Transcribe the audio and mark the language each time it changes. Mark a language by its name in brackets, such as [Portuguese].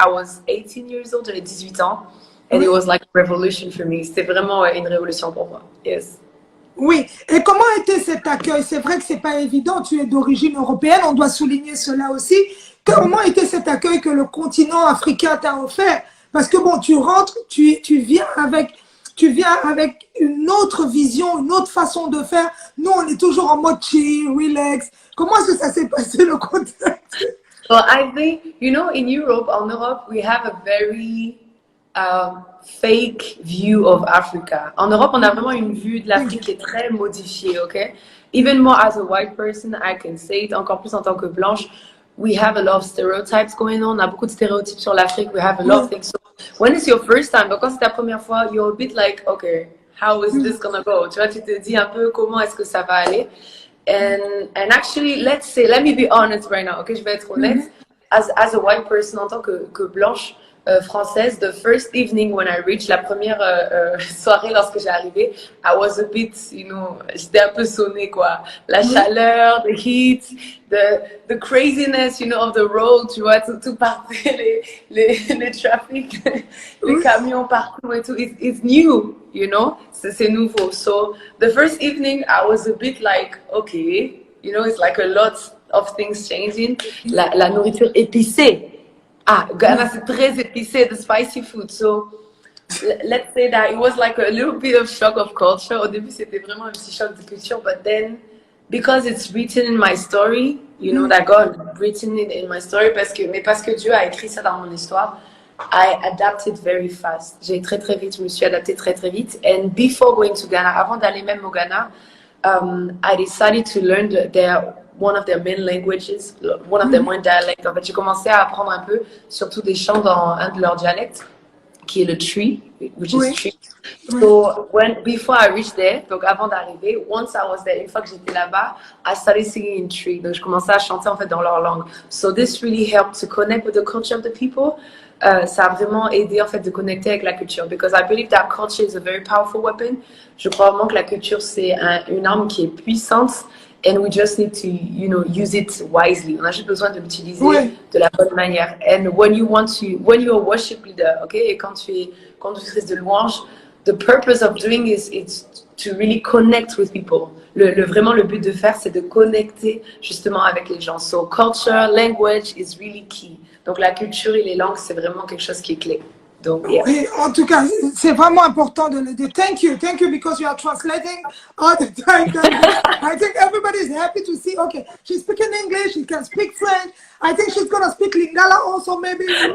[English] I was 18 years old, [French] j'avais 18 ans, [English] and it was like a revolution for me. [French] C'était vraiment une révolution pour moi. [English] Yes. [French] Oui, et comment était cet accueil? C'est vrai que c'est pas évident, tu es d'origine européenne, on doit souligner cela aussi. Comment était cet accueil que le continent africain t'a offert? Parce que bon, tu rentres, tu viens avec une autre vision, une autre façon de faire. Nous, on est toujours en mode chill, relax. Comment est-ce que ça s'est passé le contexte? [English] Well, I think, you know, in Europe, [French] en Europe, [English] we have a very fake view of Africa. [French] En Europe, on a vraiment une vue de l'Afrique qui est très modifiée, ok? [English] Even more as a white person, I can say it, [French] encore plus en tant que blanche, [English] we have a lot of stereotypes going on. [French] On a beaucoup de stéréotypes sur l'Afrique. [English] We have a lot of things. So when it's your first time, [French] quand c'est ta première fois, [English] you're a bit like, okay, how is this gonna go? [French] Tu vois, tu te dis un peu comment est-ce que ça va aller. [English] And actually, let me be honest right now, okay, [French] je vais être honnête. [English] As a white person, [French] en tant que blanche française, [English] the first evening when I reached, [French] la première soirée lorsque j'ai arrivé, [English] I was a bit, [French] j'étais un peu sonnée, quoi. La chaleur, [English] the heat, the craziness, of the road, [French] tu vois, tout partait, les trafics, les camions partout et tout. [English] It's new, [French] c'est nouveau. [English] So the first evening, I was a bit like, okay, it's like a lot of things changing. [French] La nourriture épicée. Ghana, c'est très épicé, [English] the spicy food. So, let's say that it was like a little bit of shock of culture. [French] Au début, c'était vraiment un petit choc de culture. [English] But then, because it's written in my story, that God written it in my story, [French] parce que Dieu a écrit ça dans mon histoire, [English] I adapted very fast. [French] Je me suis adaptée très vite. [English] And before going to Ghana, [French] avant d'aller même au Ghana, [English] I decided to learn one of their main languages, one of their main dialects. [French] En fait, j'ai commencé à apprendre un peu, surtout des chants dans un de leurs dialectes, qui est le Tree, [English] which is Tree. So, before I reached there, [French] donc avant d'arriver, [English] once I was there, [French] une fois que j'étais là-bas, [English] I started singing in Tree. [French] Donc, je commençais à chanter en fait dans leur langue. [English] So, this really helped to connect with the culture of the people. [French] Ça a vraiment aidé en fait de connecter avec la culture. [English] Because I believe that culture is a very powerful weapon. [French] Je crois vraiment que la culture, c'est une arme qui est puissante. [English] And we just need to, use it wisely. [French] On a juste besoin de l'utiliser de la bonne manière. [English] And when you're a worship leader, okay, [French] et quand tu fais de louange, [English] the purpose of doing is to really connect with people. [French] Vraiment, le but de faire, c'est de connecter justement avec les gens. [English] So culture, language is really key. [French] Donc la culture et les langues, c'est vraiment quelque chose qui est clé. Donc, yeah. Oui, en tout cas, c'est vraiment important de le dire. [English] Thank you because you are translating all the time. I think everybody is happy to see, okay, she's speaking English, she can speak French. I think she's going to speak Lingala also, maybe.